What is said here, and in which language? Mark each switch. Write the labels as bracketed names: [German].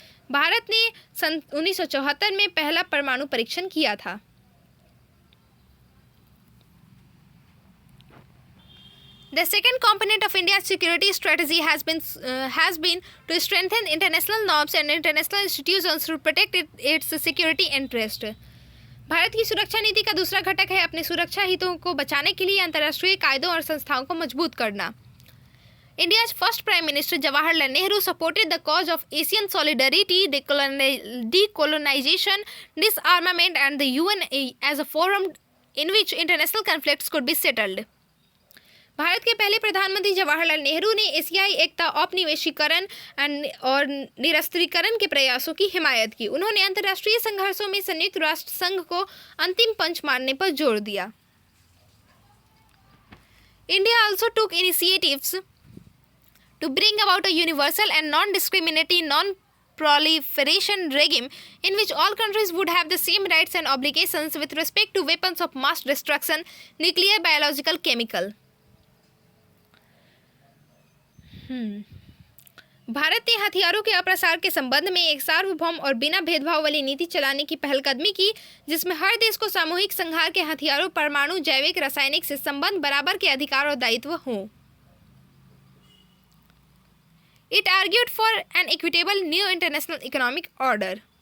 [Hindi] भारत ने सन 1974 में पहला परमाणु परीक्षण किया था। [English] The second component of India's security strategy has been to strengthen international norms and international institutions to protect its security interest. [Hindi] Bharat की सुरक्षा नीति का दूसरा घटक है अपने सुरक्षा हितों को बचाने के लिए अंतर्राष्ट्रीय कायदों और संस्थाओं को मजबूत करना। [English] India's first Prime Minister Jawaharlal Nehru supported the cause of Asian solidarity, decolonization, disarmament, and the UN as a forum in which international conflicts could be settled. [Hindi] Bharat के पहले प्रधानमंत्री जवाहरलाल नेहरू ने एशियाई एकता, औपनिवेशीकरण और निरस्त्रीकरण के प्रयासों की हिमायत की। उन्होंने अंतर्राष्ट्रीय संघर्षों में संयुक्त राष्ट्र संघ को अंतिम पंच मारने पर जोर दिया। [English] India also took initiatives to bring about a universal and non-discriminatory non-proliferation regime in which all countries would have the same rights and obligations with respect to weapons of mass destruction, nuclear, biological, chemical. [Hindi] Bharat ने हथियारों के अप्रसार के संबंध में एक सार्वभौम और बिना भेदभाव वाली नीति चलाने की पहलकदमी की, जिसमें हर देश को सामूहिक संहार के हथियारों, परमाणु, जैविक, रासायनिक से संबंध बराबर के अधिकार और दायित्व हों। [English] It argued for an equitable new international economic order.